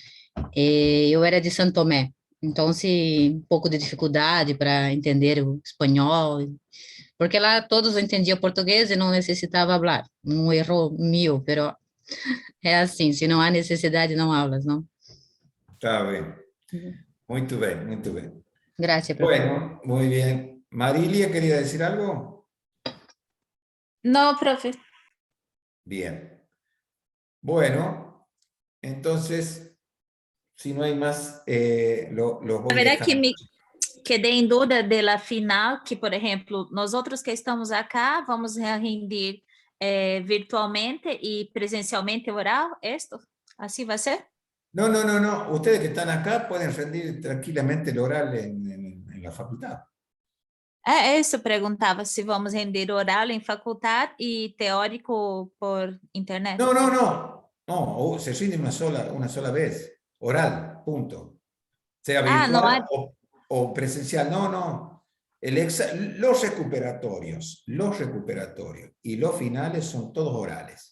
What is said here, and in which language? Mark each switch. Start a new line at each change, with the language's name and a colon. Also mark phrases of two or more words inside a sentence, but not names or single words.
Portuguese: Eu era de Santo Tomé, então, um pouco de dificuldade para entender o espanhol, porque lá todos entendiam português e não necessitava falar. Um erro meu, mas é assim, se não há necessidade, não aulas, não? Está bem. Muito bem, muito bem.
Spanish: Gracias, professor. Bueno, muy bien. Marilia, ¿quería decir algo? No, profe. Bien. Bueno, entonces, si no hay más, los voy
Portuguese: A verdade
Spanish: dejando.
Portuguese: que me quedei em dúvida
Spanish: de la final,
Portuguese: que, por exemplo, nós outros que estamos acá, vamos render virtualmente e presencialmente oral, esto? Assim vai ser?
Spanish: No, no, no, no. Ustedes que están acá pueden rendir tranquilamente el oral en la facultad.
Portuguese: Isso, perguntava se vamos render oral em faculdade e teórico por internet.
Spanish: No, no, no. No, se rinde una sola vez. Oral, punto. Sea virtual o presencial. No, no. Los recuperatorios y los finales son todos orales.